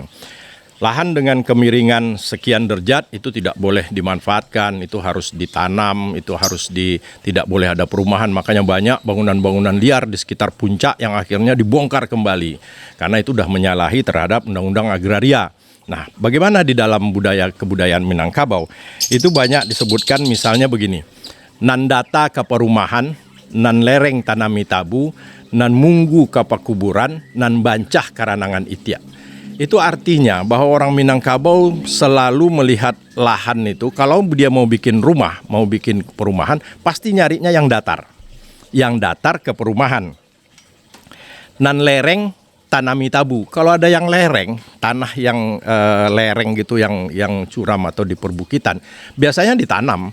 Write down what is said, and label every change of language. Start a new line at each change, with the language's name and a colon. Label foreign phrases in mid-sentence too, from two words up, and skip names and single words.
Indonesian: Lahan dengan kemiringan sekian derajat itu tidak boleh dimanfaatkan, itu harus ditanam, itu harus tidak boleh ada perumahan. Makanya banyak bangunan-bangunan liar di sekitar puncak yang akhirnya dibongkar kembali. Karena itu sudah menyalahi terhadap undang-undang agraria. Nah, bagaimana di dalam kebudayaan Minangkabau? Itu banyak disebutkan misalnya begini.
Minangkabau: Nan data ke perumahan, nan lereng tanami tabu, nan munggu ke pekuburan, nan bancah karanangan itiak.
Indonesian: Itu artinya bahwa orang Minangkabau selalu melihat lahan itu, kalau dia mau bikin rumah, mau bikin perumahan, pasti nyarinya yang datar. Yang datar ke perumahan.
Minangkabau: Nan lereng tanami tabu.
Indonesian: Kalau ada yang lereng, tanah yang lereng gitu, yang curam atau di perbukitan, biasanya ditanam.